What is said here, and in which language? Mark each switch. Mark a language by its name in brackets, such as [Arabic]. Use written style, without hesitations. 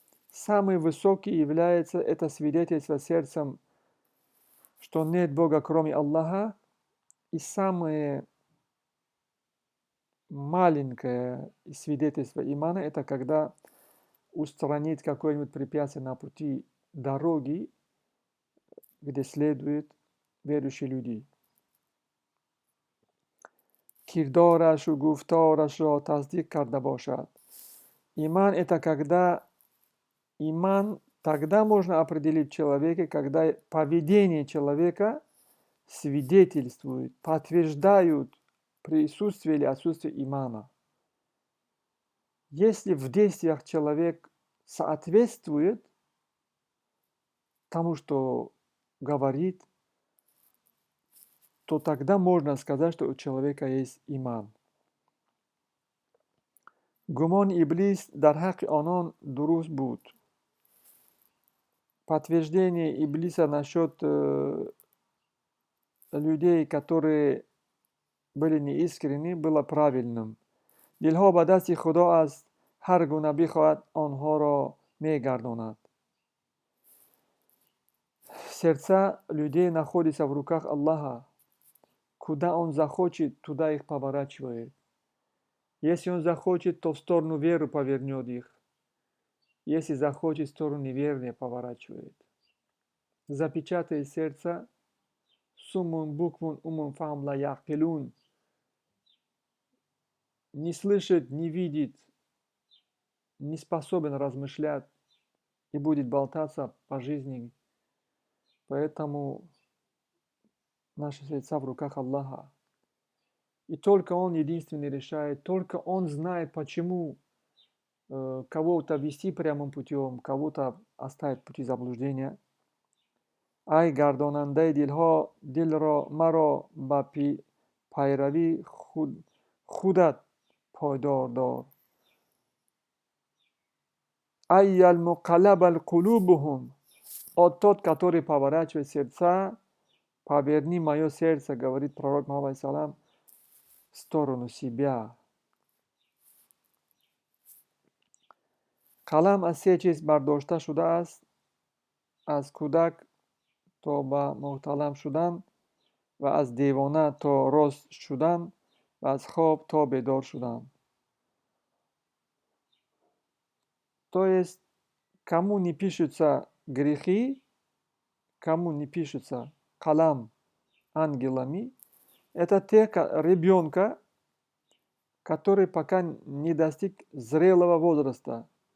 [Russian] Самый высокий является это свидетельство сердцем, что нет Бога кроме Аллаха, и самое маленькое свидетельство имана – это когда устранить какое-нибудь препятствие на пути дороги, где следуют верующие люди. [Persian] کردارش و گفتارش را تصدیق کرده باشد. [Russian] Иман – это когда иман, тогда можно определить человека, когда поведение человека свидетельствует, подтверждают присутствие или отсутствие имана. Если в действиях человек соответствует тому, что говорит, то тогда можно сказать, что у человека есть иман. [Tajik] Гумон Иблис дар ҳаққи онон дуруст буд. [Russian] Подтверждение Иблиса насчет людей, которые были неискренни, было правильным. [Tajik] Дилҳо ба дасти Худо аст, ҳар гуна бихоҳад онҳоро мегардонад. [Russian] Сердца людей находятся в руках Аллаха. Куда Он захочет, туда их поворачивает. Если Он захочет, то в сторону веры повернет их. Если захочет, в сторону неверия поворачивает. Запечатай сердце. [Arabic] Суммун буквун умун фахм ла яқилун. [Russian] Не слышит, не видит, не способен размышлять и будет болтаться по жизни. Поэтому наши сердца в руках Аллаха. И только Он единственный решает, только Он знает, почему кого-то вести прямым путем, кого-то оставить в пути заблуждения. [Persian] ای گرداننده دلها دل را مرا با پیروی خودت پایدار دار. [Arabic] ای المقلب القلوبهم, [Russian] о тот, который поворачивает сердца, поверни мое сердце, говорит пророк Мухаммад салам, в сторону себя. [Persian] قلم از سه چیز برداشته شده است: از کودک تا به محتلم شدن و از دیوانه تا راست شدن و از خواب تا بیدار شدن. [Russian] То есть, кому не пишутся грехи, кому не пишутся калам ангелами, это те ребенка, который пока не достиг зрелого возраста.